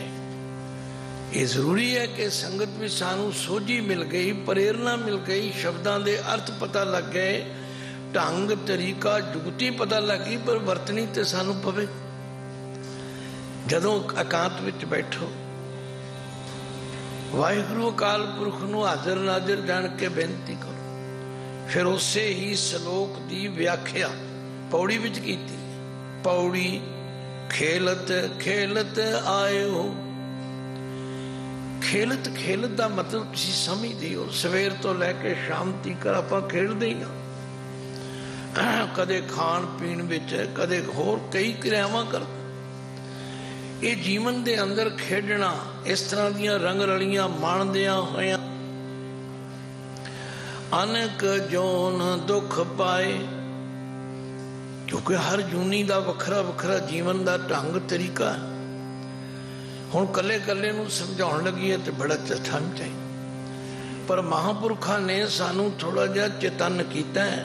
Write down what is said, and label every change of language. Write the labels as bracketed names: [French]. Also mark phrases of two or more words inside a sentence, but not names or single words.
[Hindi] ये जरूरी है कि संगत में [Punjabi] ਸਾਨੂ ਸੋਝੀ ਮਿਲ ਗਈ, ਪ੍ਰੇਰਣਾ ਮਿਲ ਗਈ, ਸ਼ਬਦਾਂ ਦੇ ਅਰਥ ਪਤਾ ਲਗ ਗਏ, ਢੰਗ ਤਰੀਕਾ ਜੁਗਤੀ ਪਤਾ ਲਗੀ, ਪਰ ਵਰਤਣੀ ਤੇ ਸਾਨੂ ਪਵੇ। ਜਦੋਂ ਇਕਾਂਤ ਵਿਚ ਬੈਠੋ, ਵਾਹਿਗੁਰੂ ਅਕਾਲ ਪੁਰਖ ਨੂੰ ਹਾਜ਼ਰ ਨਾਜ਼ਰ ਜਾਣ ਕੇ ਬੇਨਤੀ ਕਰੋ, ਫਿਰ ਉਸੇ ਹੀ ਸ਼ਲੋਕ ਦੀ ਵਿਆਖਿਆ ਪੌੜੀ ਵਿਚ ਕੀਤੀ। ਪੌੜੀ ਖੇਲਤ ਖੇਲਤ ਆਯੋ। ਖੇਲਤ ਖੇਲਤ ਦਾ ਮਤਲਬ ਤੁਸੀਂ ਸਮਝਦੇ ਹੋ, ਸਵੇਰ ਤੋਂ ਲੈਕੇ ਸ਼ਾਮ ਤਕ ਆਪਾਂ ਖੇਲਦੇ ਹੀ ਹਾਂ। ਕਦੇ ਖਾਣ ਪੀਣ ਵਿਚ, ਕਦੇ ਹੋਰ ਕਈ ਕ੍ਰਿਆਵਾਂ ਕਰਦੇ। ਯੇ ਜੀਵਨ ਦੇ ਅੰਦਰ ਖੇਡਣਾ, ਇਸ ਤਰ੍ਹਾਂ ਦੀਆਂ ਰੰਗ ਰਲੀਆਂ ਮਾਣਦੀਆਂ ਹੋਈਆਂ ਅਨੇਕ ਜੋਨ ਦੁਖ ਪਾਏ, [Hindi] क्योंकि हर जूनी का वखरा वखरा जीवन का ढंग तरीका है। [Punjabi] ਹੁਣ ਕਲੇ ਕਲੇ ਨੂੰ ਸਮਝਾਉਣ ਲਗੀ ਹੈ ਤੋ ਬੜਾ ਚਠਨ ਚਾਹੀਦਾ, ਪਰ ਮਹਾਪੁਰਖਾ ਨੇ ਸਾਨੂ ਥੋੜਾ ਜਿਹਾ ਚੇਤਨ ਕੀਆ ਹੈ।